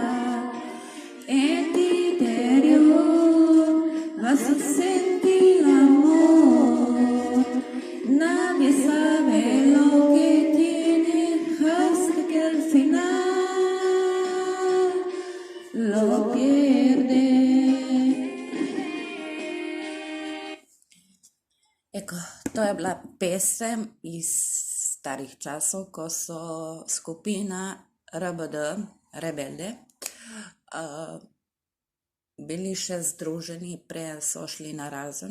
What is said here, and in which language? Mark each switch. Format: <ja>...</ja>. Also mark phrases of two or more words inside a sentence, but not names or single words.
<es>En tu interior vas a sentir el amor. Nadie sabe lo que tiene hasta que al final lo pierde.</es> <sl>Eko, to je bila pesem iz starih časov, ko so skupina RBD, Rebelde, bili še združeni, prej so šli narazen.</sl>